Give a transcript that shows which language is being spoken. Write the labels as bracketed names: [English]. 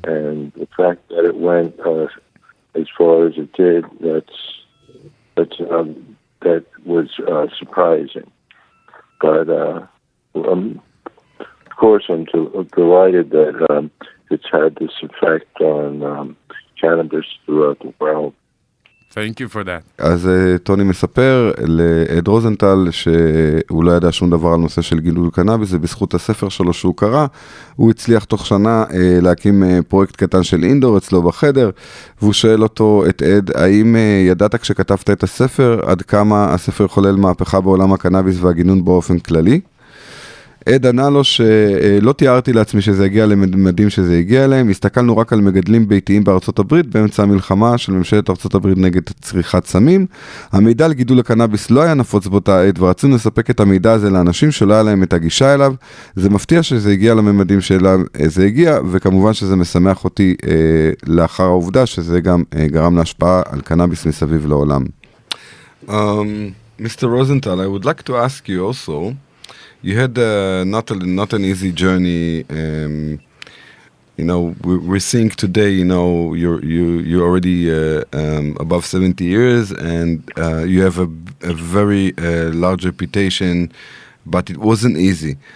[English] And the fact that it went as far as it did, that was surprising. But of course, I'm delighted that it's had this effect on cannabis throughout the world. Thank you for that. [Hebrew] אז טוני מספר לעד רוזנטל שהוא לא ידע שום דבר על נושא של גידול קנאביס, זה בזכות הספר שלו שהוא קרא, הוא הצליח תוך שנה להקים פרויקט קטן של אינדור אצלו בחדר, והוא שואל אותו, את עד, האם ידעת כשכתבת את הספר, עד כמה הספר חולל מהפכה בעולם הקנאביס והגינון באופן כללי? עד ענה לו שלא תיארתי לעצמי שזה הגיע לממדים שזה הגיע אליהם, הסתכלנו רק על מגדלים ביתיים בארצות הברית, באמצע המלחמה של ממשלת ארצות הברית נגד צריכת סמים. המידע על גידול הקנאביס לא היה נפוץ באותה עת, ורצינו לספק את המידע הזה לאנשים שלא היה להם את הגישה אליו. זה מפתיע שזה הגיע לממדים שזה הגיע, וכמובן שזה משמח אותי לאחר העובדה שזה גם גרם להשפעה על קנאביס מסביב לעולם. [English] Mr. Rosenthal, I would like to ask you also, you had not an easy journey. We're seeing today, you're already above 70 years, and you have a very large reputation, but it wasn't easy.